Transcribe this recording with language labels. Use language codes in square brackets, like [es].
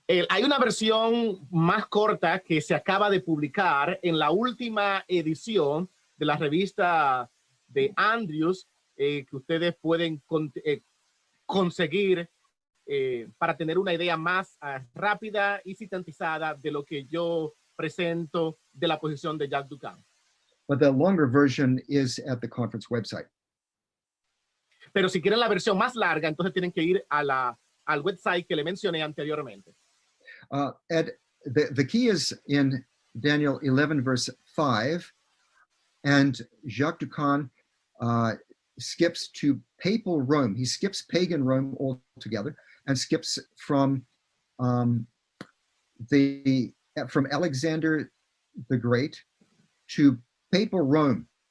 [es] Hay una versión más corta que se acaba de publicar en la última edición de la revista de Andrews que ustedes pueden conseguir para tener una idea más rápida y sintetizada de lo que yo presento de la posición de Jack Ducan. [en] But the longer version is at the conference website. [es] Pero si quieren la versión más larga, entonces tienen que ir a al website que le mencioné anteriormente. [en] The key is in Daniel 11, verse 5, and Jacques Ducan skips to papal Rome. He skips pagan Rome altogether and skips from Alexander the Great to papal Rome.